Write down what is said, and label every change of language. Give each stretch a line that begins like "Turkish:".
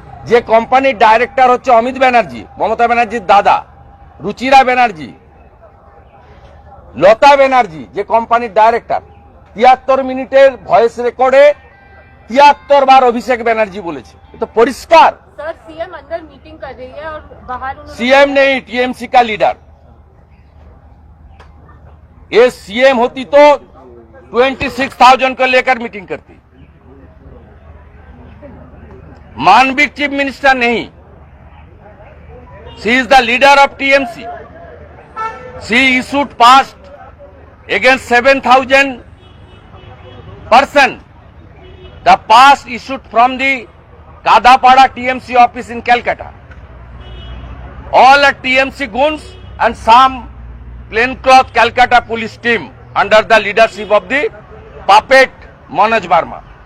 Bangla: যে কোম্পানির ডাইরেক্টর হচ্ছে অমিত ব্যানার্জি, মমতা ব্যানার্জির দাদা, রুচিরা ব্যানার্জি, লতা ব্যানার্জি, যে কোম্পানির ডাইরেক্টর। 73 মিনিটের ভয়েস রেকর্ডে 73 বার অভিষেক ব্যানার্জি বলেছে। তো পরিষ্কার
Hindi: सर सीएम अंदर मीटिंग कर रही है और बाहर सीएम नहीं, टीएमसी का लीडर। ये सीएम होती तो 26,000 को लेकर मीटिंग करती। मानविक चीफ मिनिस्टर नहीं,
English: She is the leader of TMC. She issued passed against 7,000 person. The pass issued from the Kadapada TMC office in Calcutta. All are TMC goons and some plaincloth Calcutta police team under the leadership of the puppet Manoj Verma.